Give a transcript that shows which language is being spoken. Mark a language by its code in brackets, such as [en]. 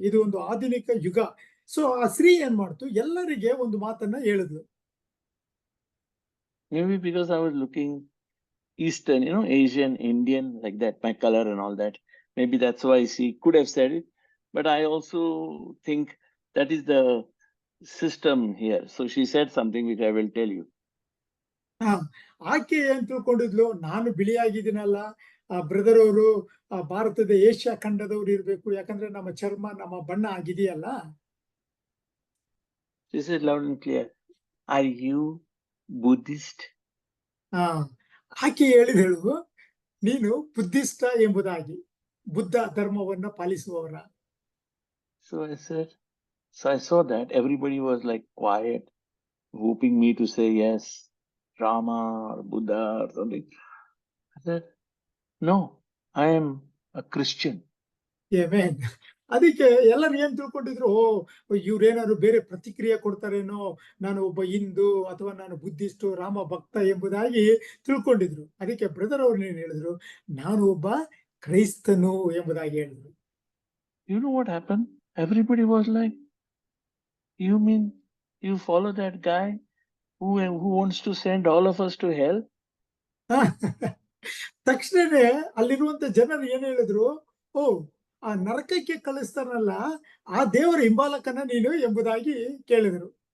[kn] ಇದು ಒಂದು ಆಧುನಿಕ ಯುಗ. ಸೊ ಆ ಸ್ತ್ರೀ ಏನ್ ಮಾಡ್ತು, ಎಲ್ಲರಿಗೆ ಒಂದು ಮಾತನ್ನ ಹೇಳಿದ್ಲು. [en] Maybe because I was looking Eastern, Asian, Indian, like that, my color and all that. Maybe that's why she could have said it. But I also think that is the system here. So she said something which I will tell you. [kn] ಆಕೆ ಏನ್ ತಿಳ್ಕೊಂಡಿದ್ಲು, ನಾನು ಬಿಳಿಯಾಗಿದ್ದೀನಲ್ಲ, brother ಅವರು ಭಾರತದ Asia ಖಂಡದವ್ರು ಇರ್ಬೇಕು, ಯಾಕಂದ್ರೆ ನಮ್ಮ ಚರ್ಮ ನಮ್ಮ ಬಣ್ಣ ಆಗಿದೆಯಲ್ಲ. [en] She said loud and clear, "Are you Buddhist?" [kn] ಆಕೆ ಹೇಳಿದಳು, ನೀನು ಬುದ್ಧಿಷ್ಟ ಎಂಬುದಾಗಿ, ಬುದ್ಧ ಧರ್ಮವನ್ನ ಪಾಲಿಸುವವರ. [en] So I saw that everybody was like quiet, hoping me to say yes, Rama or Buddha or something. I said, "No, I am a Christian." Amen. [kn] ಅದಕ್ಕೆ ಎಲ್ಲರೂ ಏನ್ ತಿಳ್ಕೊಂಡಿದ್ರು, ಇವ್ರೇನಾದ್ರು ಬೇರೆ ಪ್ರತಿಕ್ರಿಯೆ ಕೊಡ್ತಾರೇನೋ, ನಾನು ಒಬ್ಬ ಹಿಂದೂ ಅಥವಾ ನಾನು ಬುದ್ಧಿಸ್ಟು, ರಾಮ ಭಕ್ತ ಎಂಬುದಾಗಿ ತಿಳ್ಕೊಂಡಿದ್ರು. ಅದಕ್ಕೆ ಬ್ರದರ್ ಅವ್ರು ಏನ್ ಹೇಳಿದ್ರು, ನಾನು ಒಬ್ಬ ಕ್ರೈಸ್ತನು ಎಂಬುದಾಗಿ ಹೇಳಿದ್ರು. [en] You know what happened? Everybody was like, "You mean you follow that guy who wants to send all of us to hell?" [kn] ತಕ್ಷಣನೇ ಅಲ್ಲಿರುವಂತ ಜನರು ಏನ್ ಹೇಳಿದ್ರು, ಓ ಆ ನರಕಕ್ಕೆ ಕಳಿಸ್ತಾರಲ್ಲ ಆ ದೇವರ ಹಿಂಬಾಲಕನ ನೀನು ಎಂಬುದಾಗಿ ಕೇಳಿದ್ರು.